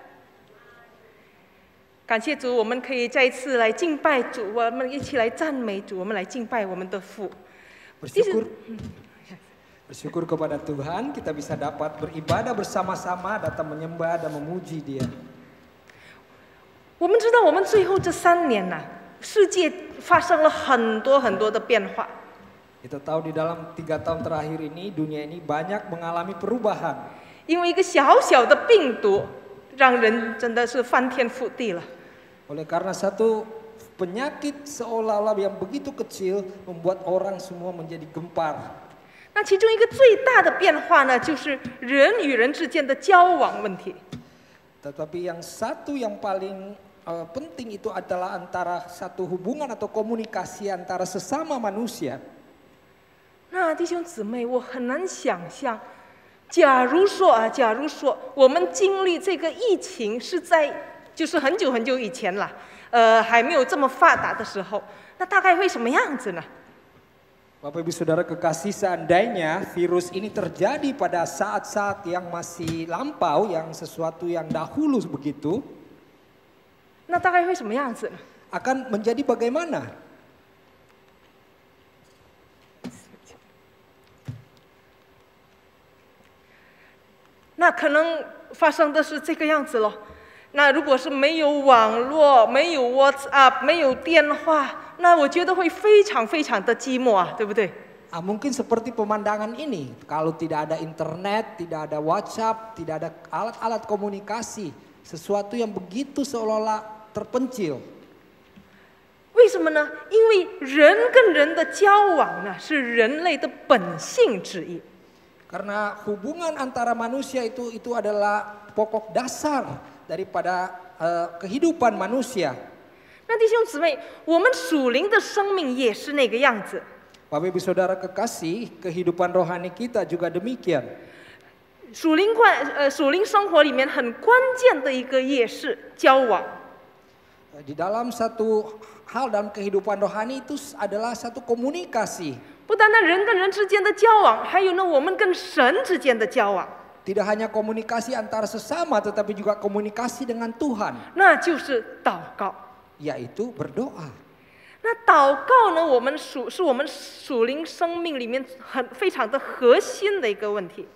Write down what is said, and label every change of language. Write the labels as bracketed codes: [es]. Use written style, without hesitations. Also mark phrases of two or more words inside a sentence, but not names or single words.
[zh] 感谢主，我们可以再一次来敬拜主，我们一起来赞美主，我们来敬拜我们的父。 [id] Bersyukur kepada Tuhan, kita bisa dapat beribadah bersama-sama, datang menyembah dan memuji Dia. [zh] 我们知道，我们最后这3年呐，世界发生了很多很多的变化。 [id] Kita tahu di dalam 3 tahun terakhir ini dunia ini banyak mengalami perubahan. [zh] 因为一个小小的病毒，让人真的是翻天覆地了。 [id] Oleh karena satu penyakit seolah-olah yang begitu kecil membuat orang semua menjadi gempar. [zh] 那其中一个最大的变化呢，就是人与人之间的交往问题。 [id] Tetapi yang satu yang paling penting itu adalah antara satu hubungan atau komunikasi antara sesama manusia. [zh] 那弟兄姊妹，我很难想象，假如说我们经历这个疫情是在就是很久很久以前了，还没有这么发达的时候，那大概会什么样子呢？ [id] Bapak Ibu Saudara kekasih, seandainya virus ini terjadi pada saat-saat yang masih lampau, yang sesuatu yang dahulu begitu, [zh] 那大概会什么样子呢？ [id] akan menjadi bagaimana? [zh] 那可能发生的是这个样子咯。那如果是没有网络、没有 WhatsApp、没有电话，那我觉得会非常非常的寂寞啊，对不对？ [id] Mungkin seperti pemandangan ini, kalau tidak ada internet, tidak ada WhatsApp, tidak ada alat-alat komunikasi, sesuatu yang begitu seolah-olah terpencil. [zh] 为什么呢？因为人跟人的交往呢，是人类的本性之一。 [id] Karena hubungan antara manusia itu adalah pokok dasar daripada kehidupan manusia. [zh] 那弟兄姊妹，我们属灵的生命也是那个样子。 [id] Bapak Ibu Saudara kekasih, kehidupan rohani kita juga demikian. [zh] 属灵生活里面很关键的一个也是交往。 [id] Di dalam satu hal dalam kehidupan rohani itu adalah satu komunikasi. [zh] 不单单人跟人之间的交往，还有呢，我们跟神之间的交往， [id] Tidak hanya komunikasi antara sesama, tetapi juga komunikasi dengan Tuhan, [zh] 那就是祷告。 [id] yaitu berdoa. [zh] 那祷告呢，是我们属灵生命里面非常的核心的一个问题。